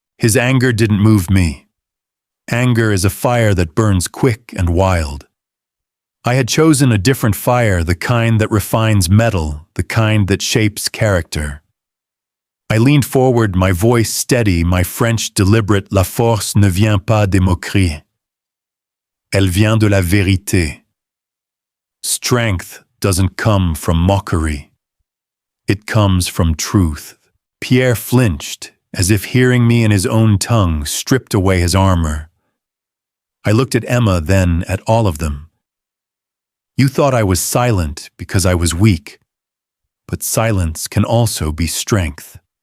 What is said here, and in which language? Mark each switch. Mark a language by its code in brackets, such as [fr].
[en] His anger didn't move me. Anger is a fire that burns quick and wild. I had chosen a different fire, the kind that refines metal, the kind that shapes character. I leaned forward, my voice steady, my French deliberate. [fr] "La force ne vient pas des moqueries. Elle vient de la vérité." [en] Strength doesn't come from mockery. It comes from truth. Pierre flinched, as if hearing me in his own tongue stripped away his armor. I looked at Emma, then at all of them. You thought I was silent because I was weak, but silence can also be strength.